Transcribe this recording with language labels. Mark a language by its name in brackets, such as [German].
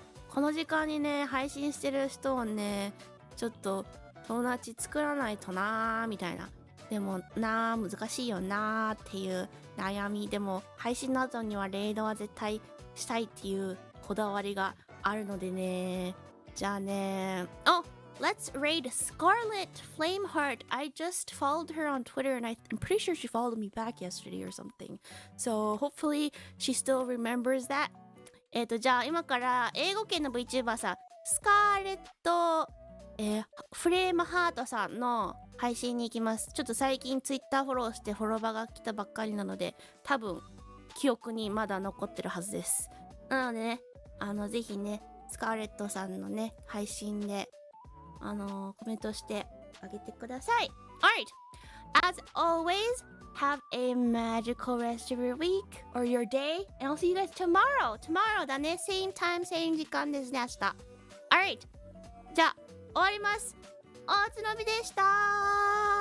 [Japanese] この時間にね、配信してる人をね、ちょっと友達作らないとなーみたいな。でもなー難しいよなーっていう悩み。でも配信の後にはレイドは絶対したいっていうこだわりがあるのでね。じゃあね。 [English] Oh! Let's raid Scarlet Flameheart. I just followed her on Twitter and I'm pretty sure she followed me back yesterday or something. So hopefully she still remembers that. [Japanese] じゃあ今から英語圏の VTuber さん、スカーレット、フレームハートさんの配信に行きます。ちょっと最近 Twitter フォローしてフォロバーが来たばっかりなので、多分記憶にまだ残ってるはずです。なのでね、ぜひね、スカーレットさんのね、配信でコメントしてあげてください。 [English] Alright! As always, have a magical rest of your week or your day, and I'll see you guys tomorrow. Tomorrow [Japanese] だね。 [English] Same time, same [Japanese] 時間ですね、明日。 [English] Alright! [Japanese] じゃあ、終わります。おつのびでした。